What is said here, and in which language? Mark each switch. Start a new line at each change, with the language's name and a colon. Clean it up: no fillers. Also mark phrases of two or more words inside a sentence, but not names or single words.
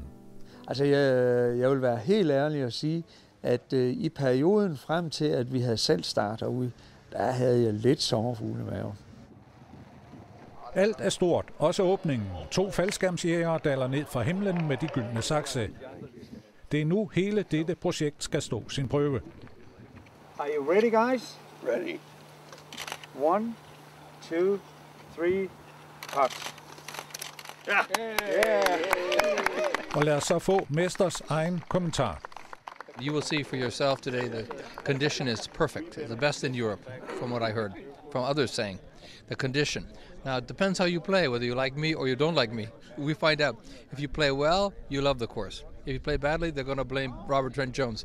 Danish: Altså, jeg vil være helt ærlig og sige, at i perioden frem til, at vi havde selv startet ud, der havde jeg lidt sommerfugle i maven. Alt er stort, også åbningen. 2 faldskærmsjægere daler ned fra himlen med de gyldne sakse. Det er nu hele dette projekt skal stå sin prøve.
English: Are you ready, guys? Ready. 1, 2, 3, cut.
Danish: Og lad os så få mesters egen kommentar.
English: You will see for yourself today the condition is perfect. It's the best in Europe, from what I heard from others saying. The condition. Now, it depends how you play, whether you like me or you don't like me. We find out. If you play well, you love the course. If you play badly, they're going to blame Robert Trent Jones.